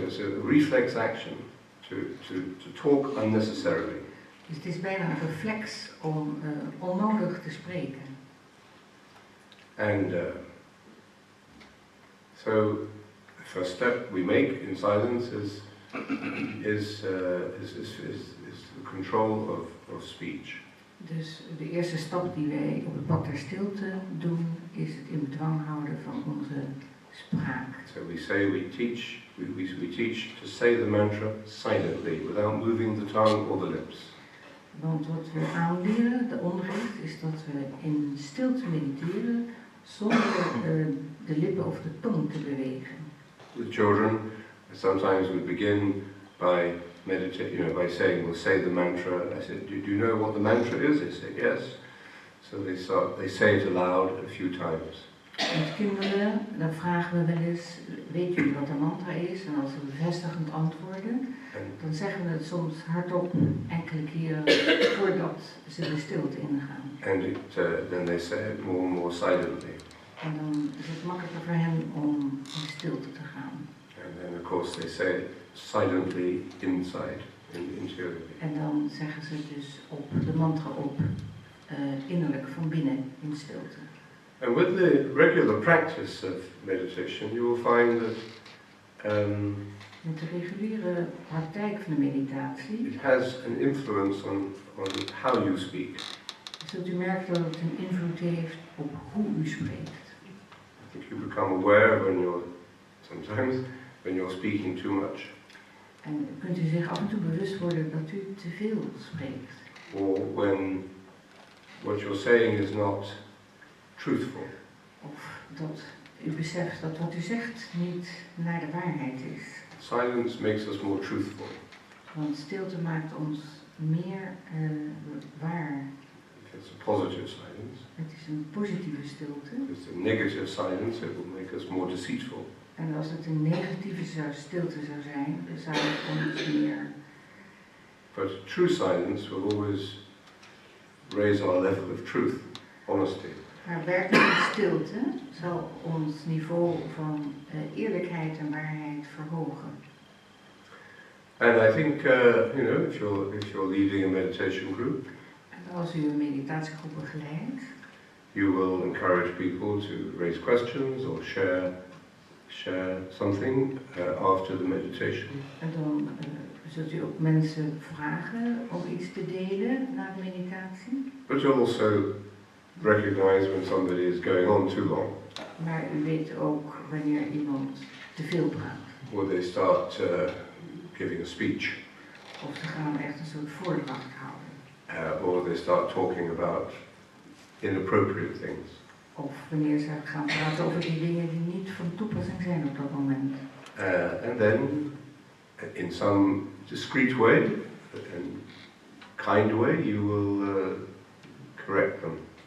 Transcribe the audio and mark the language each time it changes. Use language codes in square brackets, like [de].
[en] It's a reflex action to talk unnecessarily. [nl] Dus het is bijna een reflex om onnodig te spreken. [en] And so the first step we make in silence is the control of speech. [nl] Dus de eerste stap die wij op het pad der stilte doen, is het in bedwang houden van onze spraak. [en] So we teach to say the mantra silently, without moving the tongue or the lips. [nl] Want wat we aanleren, de onderricht, is dat we in stilte mediteren zonder de lippen of de tong te bewegen. [en] With children, sometimes we begin by by saying, we'll say the mantra. I said, do you know what the mantra is? They say, yes. So they say it aloud a few times. [nl] Met kinderen, dan vragen we wel eens, weet jullie wat een mantra is? En als ze bevestigend antwoorden, dan zeggen we het soms hardop enkele keren voordat ze de stilte ingaan. [en] And then they say it more and more silently. [nl] En dan is het makkelijker voor hen om in stilte te gaan. [en] And then of course they say it silently inside, interiorly. [nl] En dan zeggen ze dus de mantra op, innerlijk van binnen in stilte. [en] And with the regular practice of meditation, you will find that [nl] Met de reguliere praktijk van de meditatie [en] it has an influence on how you speak. [nl] zult u merken dat het een invloed heeft op hoe u spreekt. [en] I think you become aware sometimes when you're speaking too much, [nl] En kunt u zich af en toe bewust worden dat u te veel spreekt. [en] or when what you're saying is not truthful. [nl] Of dat u beseft dat wat u zegt niet naar de waarheid is. [en] Silence makes us more truthful. [nl] Want stilte maakt ons meer waar. [en] It's a positive silence. [nl] Het is een positieve stilte. [en] If it's a negative silence, it will make us more deceitful. [nl] En als het een negatieve stilte zou zijn, dan zou het ons meer... [en] But true silence will always raise our level of truth, honesty. [nl] Maar werkelijke stilte zal ons niveau van eerlijkheid en waarheid verhogen. [en] And I think, if you're leading a meditation group, [nl] En als u een meditatiegroep begeleidt, [en] you will encourage people to raise questions or share something after the meditation. [nl] en dan zult u ook mensen vragen om iets te delen na de meditatie. [en] But you'll also recognize when somebody is going on too long, [nl] Maar u weet ook wanneer iemand te veel praat. [en] or they start giving a speech, [nl] Of ze gaan echt een soort voordracht houden. [en] or they start talking about inappropriate things. [nl] Of wanneer ze gaan praten over die dingen die niet van toepassing zijn op dat moment. [en] And then, in some discreet way and kind way, you will correct them.